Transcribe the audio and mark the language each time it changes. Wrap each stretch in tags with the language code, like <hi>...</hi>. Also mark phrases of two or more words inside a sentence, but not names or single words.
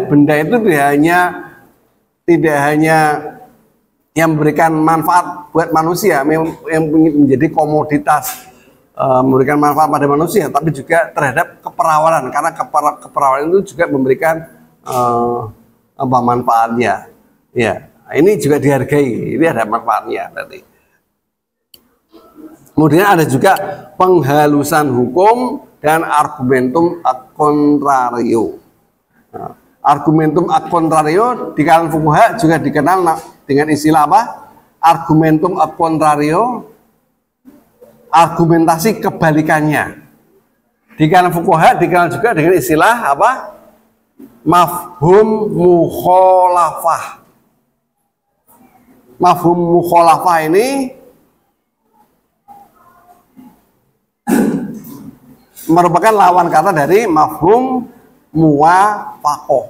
<id>Benda itu tidak hanya yang memberikan manfaat buat manusia, yang menjadi komoditas, memberikan manfaat pada manusia, tapi juga terhadap keperawanan, karena keperawanan itu juga memberikan manfaatnya. Ya, ini juga dihargai, ini ada manfaatnya berarti. Kemudian ada juga penghalusan hukum dan</id> <la>argumentum ad contrario.</la> <id>Nah,</id> <la>argumentum ad contrario</la> <id>di kalangan fuqaha juga dikenal dengan istilah apa?</id> <la>Argumentum ad contrario,</la> <id>argumentasi kebalikannya. Di kalangan fuqaha dikenal juga dengan istilah apa?</id> <ar>مفهوم مخالفة. مفهوم مخالفة</ar> <id>ini merupakan lawan kata dari</id> <ar>مفهوم موافقة.</ar>